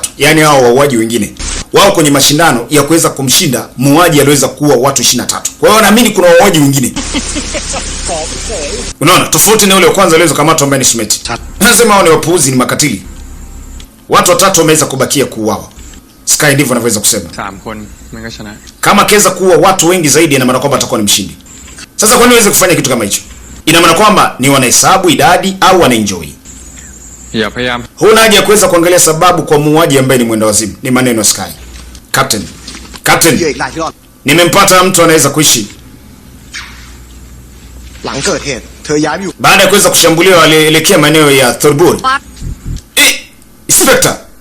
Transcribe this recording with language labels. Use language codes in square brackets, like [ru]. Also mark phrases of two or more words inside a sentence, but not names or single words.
[sw] Yaani hao wauaji wengine wao kwenye mashindano ya kuweza kumshinda muuaji aliweza kuua watu 23. Kwa hiyo naamini kuna wauaji wengine. Unaona, tofauti na yule wa kwanza aliweza kukamatwa ambaye ni Sumeti. Nasema hao ni wapuuzi, ni makatili. Watu 3 wameweza kubakia kuuawa. Sky ndivyo anavyoweza kusema. [th] 3 คนมันก็ชนะ [sw] Kama kaweza kuua watu wengi zaidi, ina maana kwamba atakuwa ni mshindi. Sasa kwa nini waweze kufanya kitu kama hicho? Ina maana kwamba ni wanahesabu idadi au wanaenjoy. [th] อย่าพยายาม [sw] Huna haja ya kuweza kuangalia sababu kwa muuaji ambaye ni mwenda wazimu. Ni maneno ya Sky. Captain. Nimempata mtu anaweza kuishi. Baada ya kuweza kushambuliwa alielekea maeneo ya Thorbur. Inspector.